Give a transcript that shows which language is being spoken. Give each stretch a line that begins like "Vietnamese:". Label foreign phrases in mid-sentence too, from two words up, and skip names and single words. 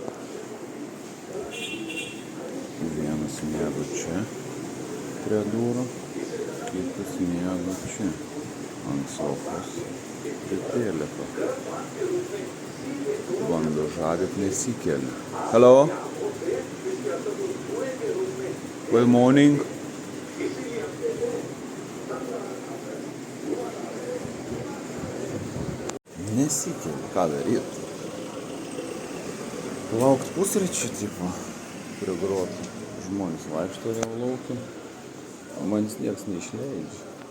Lithuanian: Vienas miega čia prie durų, kitas miega čia ant sofos prie telefo. Bando žadėt, nesikelia.
English: Hello? Good morning.
Lithuanian: Nesikelia, ką daryt? Laukt pusryčių tipo prie grotų. Žmonės vaikšto vėl laukia, o manęs nieks neišleidžia.